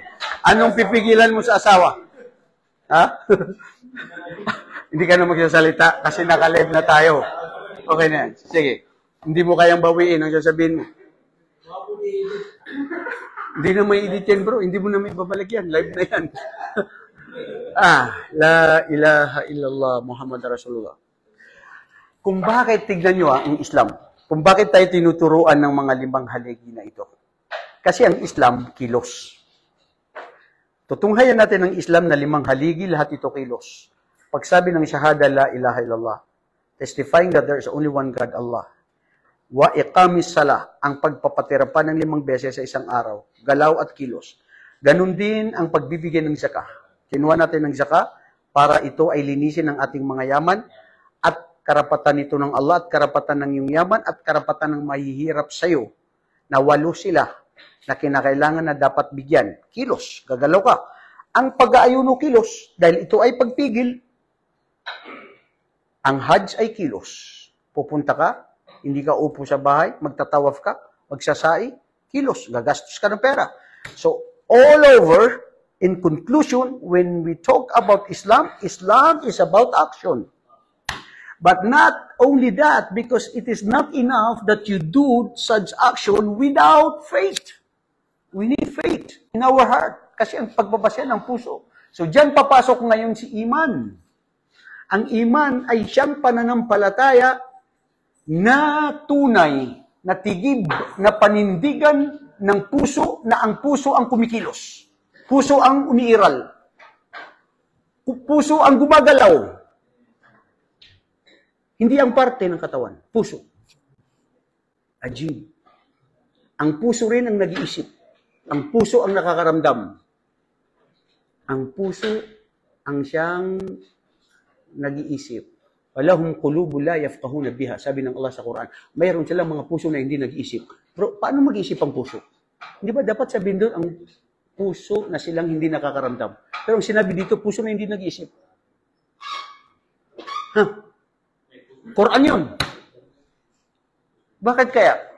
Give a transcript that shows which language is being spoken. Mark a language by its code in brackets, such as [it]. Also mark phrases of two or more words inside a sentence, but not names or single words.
[tl] Anong pipigilan mo sa asawa? Ha? Hindi ka na magsasalita kasi naka-live na tayo. Okay na yan. Sige. Hindi mo kayang bawiin ang sasabihin mo. Hindi na may edit yan, bro. Hindi mo na may babalik yan. Live na yan. [ar] لا إله إلا الله محمد رسول الله. [tl] Kung bakit, tignan nyo ang Islam. Kung bakit tayo tinuturuan ng mga 5 haligi na ito. Kasi ang Islam, kilos. Tutunghayan natin ang Islam na 5 haligi, lahat ito kilos. Pagsabi ng shahada, [ar] لا إله إلا الله. [en] Testifying that there is only one God, Allah. [ar] وإقام الصلاة, [tl] ang pagpapatira pa ng 5 beses sa isang araw, galaw at kilos. Ganun din ang pagbibigay ng zakah. Kinuha natin ng zakah para ito ay linisin ng ating mga yaman at karapatan nito ng Allah at karapatan ng iyong yaman at karapatan ng mahihirap sa iyo na 8 sila na kinakailangan na dapat bigyan. Kilos, gagalaw ka. Ang pag-aayuno kilos dahil ito ay pagpigil. Ang Hajj ay kilos. Pupunta ka, hindi ka upo sa bahay, magtatawaf ka, magsasai, kilos, gagastos ka ng pera. [en] So, all over, in conclusion, when we talk about Islam, Islam is about action. But not only that, because it is not enough that you do such action without faith. We need faith in our heart. [tl] Kasi ang pagbabasya ng puso. So, diyan papasok ngayon si iman. Ang iman ay siyang pananampalataya na tunay, na tigib, na panindigan ng puso, na ang puso ang kumikilos. Puso ang umiiral. Puso ang gumagalaw. Hindi ang parte ng katawan. Puso. Ajib. Ang puso rin ang nag-iisip. Ang puso ang nakakaramdam. Ang puso ang siyang nag-iisip. [ar] ولهم قلوب لا يفقهون بها. [tl] Sabi ng Allah sa Quran. Mayroon silang mga puso na hindi nag-iisip. Pero paano mag-iisip ang puso? Hindi ba dapat sabihin doon ang puso na silang hindi nakakaramdam? Pero ang sinabi dito, puso na hindi nag-iisip. Quran yun. Bakit kaya?